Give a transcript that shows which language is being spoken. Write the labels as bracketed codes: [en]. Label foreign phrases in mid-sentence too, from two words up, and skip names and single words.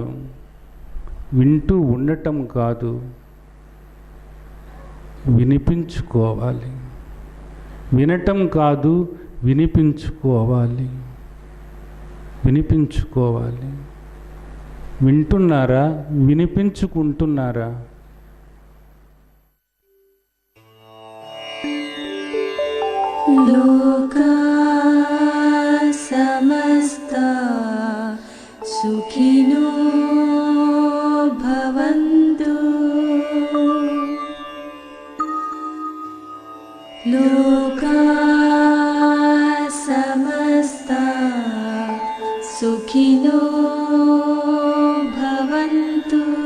[te] వింటూ ఉండటం కాదు, వినిపించుకోవాలి. వినటం కాదు, వినిపించుకోవాలి. వింటున్నారా? వినిపించుకుంటున్నారా? [sa] లోకా సమస్తా సుఖినో భవంతు. లోకా సమస్తా సుఖినో భవంతు.